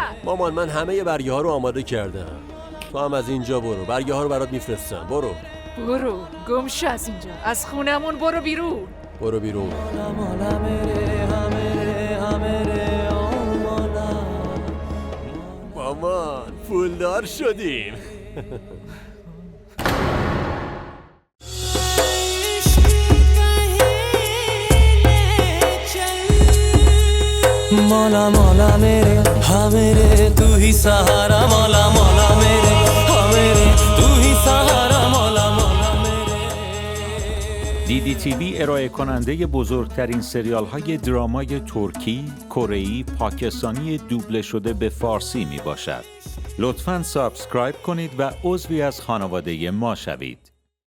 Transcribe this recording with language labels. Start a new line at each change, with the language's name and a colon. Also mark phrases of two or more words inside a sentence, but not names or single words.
Persian: مامان من همه برگه ها رو آماده کردم. تو هم از اینجا برو، برگه ها رو برات میفرستم. برو گم شو از اینجا، از خونمون برو بیرون. برو بیرون. مامان پولدار شدیم.
Hindi: मौला मौला मेरे हाँ मेरे तू ही सहारा मौला मौला मेरे हाँ मेरे तू ही सहारा मौला मौला मेरे.
Persian: DDTV ارائه کننده بزرگترین سریال های درامای ترکی، کره‌ای، پاکستانی دوبله شده به فارسی می باشد. لطفاً سابسکرایب کنید و عضوی از خانواده ما شوید.